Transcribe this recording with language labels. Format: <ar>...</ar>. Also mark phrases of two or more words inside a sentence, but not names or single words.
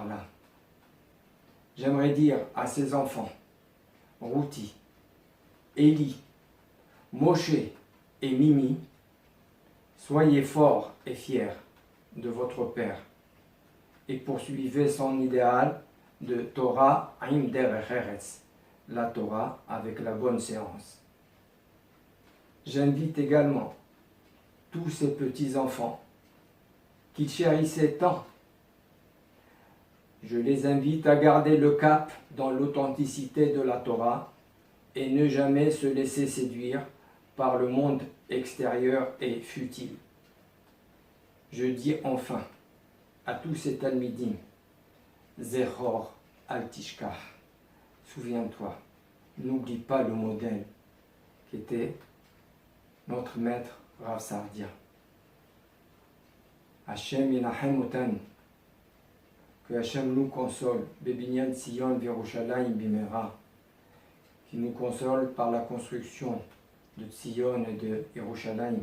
<fr>» J'aimerais dire à ses enfants, Routi, Eli, Moshe et Mimi, soyez forts et fiers de votre Père et poursuivez son idéal de</fr> <he>תורה עם דרך ארץ,</he> <fr>la Torah avec la bonne séance. J'invite également tous ces petits-enfants qu'il chérissait tant. Je les invite à garder le cap dans l'authenticité de la Torah et ne jamais se laisser séduire par le monde extérieur et futile. Je dis enfin à tous ces talmidim,</fr> <he>זכור אל תשכח,</he> <fr>souviens-toi, n'oublie pas le modèle qui était notre maître Rav Saadia.</fr> <he>השם ינחם אותן,</he> <fr>que Hashem nous console,</fr> <he>בבנין ציון וירושלים במהרה,</he> <fr>qui nous console par la construction de Tzion et de Yerushalayim.</fr>